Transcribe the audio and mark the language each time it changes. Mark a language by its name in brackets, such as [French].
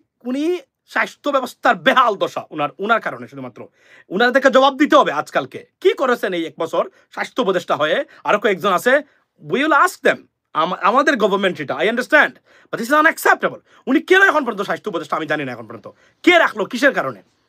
[Bangla] উনি স্বাস্থ্য ব্যবস্থার বেহাল দশা উনার কারণে, শুধুমাত্র উনাদেরকে জবাব দিতে হবে। আজকালকে কি করেছেন এই 1 বছর স্বাস্থ্য উপদেষ্টা হয়ে? আরো কয়েকজন আছে, [English] we will ask them. [Bangla] আমাদের গভর্নমেন্ট এটা, [English] I understand, but this is unacceptable. [Bangla] উনি কেন এখন পর্যন্ত স্বাস্থ্য উপদেষ্টা আমি জানি না এখন পর্যন্ত, কে রাখলো, কিসের কারণে?